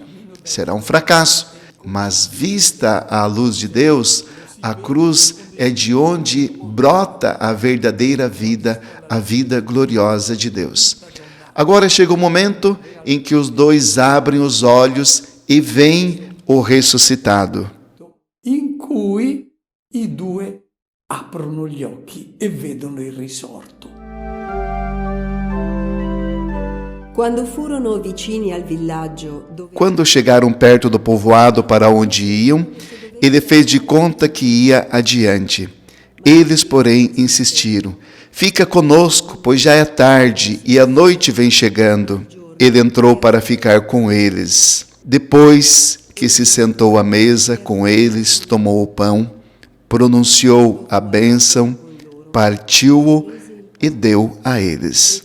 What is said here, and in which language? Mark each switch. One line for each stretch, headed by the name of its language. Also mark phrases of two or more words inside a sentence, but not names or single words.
Portuguese: Será um fracasso, mas vista à luz de Deus, a cruz é de onde brota a verdadeira vida, a vida gloriosa de Deus. Agora chega o momento em que os dois abrem os olhos e veem o ressuscitado.
Italian: in cui i due aprono gli occhi e vedono il risorto. Quando furono vicini al villaggio dove
Portuguese: Quando chegaram perto do povoado para onde iam, ele fez de conta que ia adiante. Eles, porém, insistiram: Fica conosco, pois já é tarde e a noite vem chegando. Ele entrou para ficar com eles. Depois que se sentou à mesa com eles, tomou o pão, pronunciou a bênção, partiu-o e deu a eles.